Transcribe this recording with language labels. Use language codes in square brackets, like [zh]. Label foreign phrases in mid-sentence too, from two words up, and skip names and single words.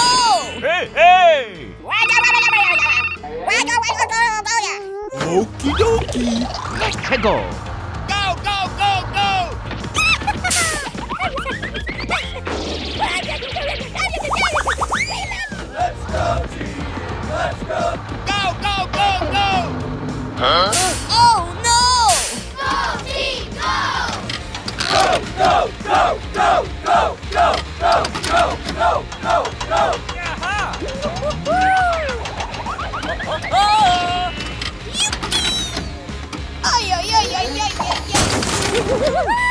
[en] Hey, hey. Okie dokie. Let's go. Go, go, go, go! Let's go, team. Let's go. Go, go, go, go! Oh, no! Go, go, go, go, go, go, go, go, go, go, go. Ay, ay, ay, ay, ay, ay, ay.